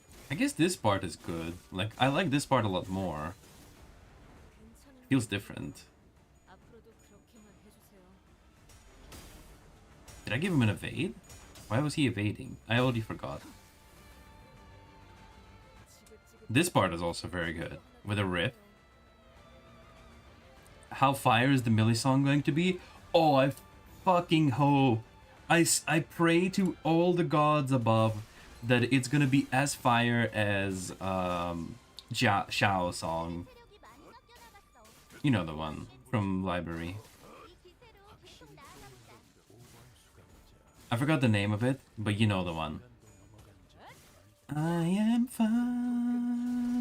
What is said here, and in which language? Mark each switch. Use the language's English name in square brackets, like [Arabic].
[English] I guess this part is good. Like, I like this part a lot more. Feels different. [Korean] 앞으로도 그렇게만 해주세요. [English] Did I give him an evade? Why was he evading? I already forgot. This part is also very good. With a riff. How fire is the Millie song going to be? Oh, I fucking hope. I pray to all the gods above that it's gonna be as fire as Xiao song. [Korean] 세력이 많이 섞여나갔어. [English] You know the one from library. [Korean] 이 기세로 계속 나아가보자. [English] I forgot the name of it, but you know the one. I am fire.